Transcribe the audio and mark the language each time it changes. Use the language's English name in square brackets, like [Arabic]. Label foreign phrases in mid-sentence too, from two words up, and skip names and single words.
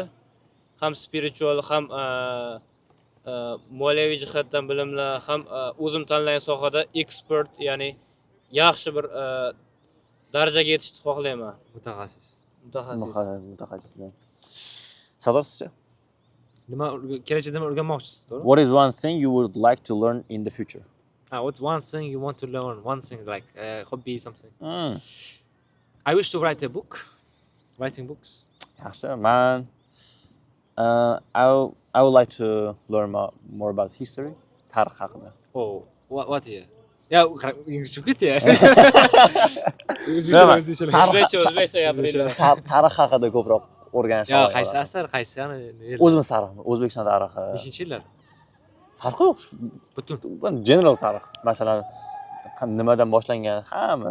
[Uzbek] Ham spiritual, ham moliyaviy jihatdan bilimlar, ham o'zim tanlagan sohada expert, ya'ni yaxshi bir darajaga yetishni xohlayman. Mutaxassis. Mutaxassis. Sador sizcha? Nima kelajakda nima o'rganmoqchisiz, to'g'ri? [English] What is one thing you would like to learn in the future? What's one thing you want to learn? One thing like hobby something. I wish to write a book. Writing books. [Uzbek] Yaxshi. [English] Man I would like to learn more about history. [Uzbek] Tarix haqida. [English] Oh, what here? [Uzbek] Ya, İngilizce ketdi ya. Nima? O'zbekcha gapiringlar. Tarix haqida ko'proq o'rganish. Ya, qaysi asar, qaysi yana? O'zimiz tarixi, O'zbekiston tarixi. Beshinchi yillar. Farqi yo'q. Butun General tarix. Masalan, nimadan boshlangan hamma.